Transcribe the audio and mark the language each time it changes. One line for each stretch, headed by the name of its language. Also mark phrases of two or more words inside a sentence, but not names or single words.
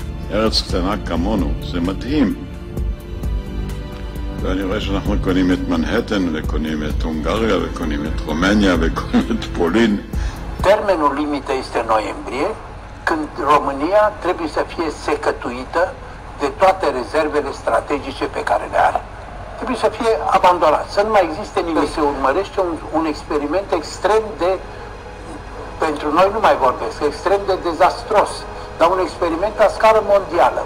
Hebrew: ארץ קטנה כמונו, זה מדהים. ואני רואה שאנחנו קונים את מנהטן, וקונים את הונגריה, וקונים את רומניה, וקונים את פולין.
Romanian: Termenul limită este noiembrie, când România trebuie să fie secătuită de toate rezervele strategice pe care le are. Trebuie să fie abandonat, să nu mai existe nimic. Se urmărește un experiment extrem de, pentru noi nu mai vorbesc, extrem de dezastros, dar un experiment la scară mondială.